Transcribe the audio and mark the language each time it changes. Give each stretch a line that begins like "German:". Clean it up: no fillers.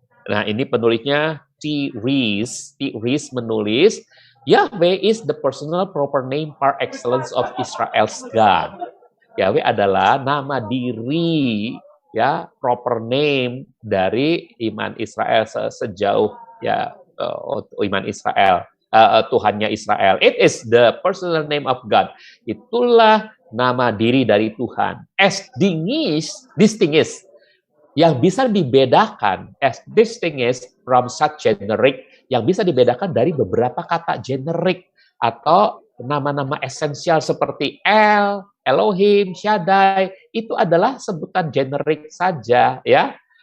Indonesian: Nah, ini penulisnya T. Rees menulis,
English: Yahweh is the personal proper name par excellence of Israel's God.
Indonesian: Yahweh adalah nama diri, ya, proper name dari iman Israel sejauh ya iman Israel, Tuhannya Israel.
English: It is the personal name of God.
Indonesian: Itulah nama diri dari Tuhan. As distinguished, yang bisa dibedakan,
English: as distinguished from such generic,
Indonesian: yang bisa dibedakan dari beberapa kata generik atau nama-nama esensial seperti Elohim, Shaddai, itu adalah sebutan generik saja, ya.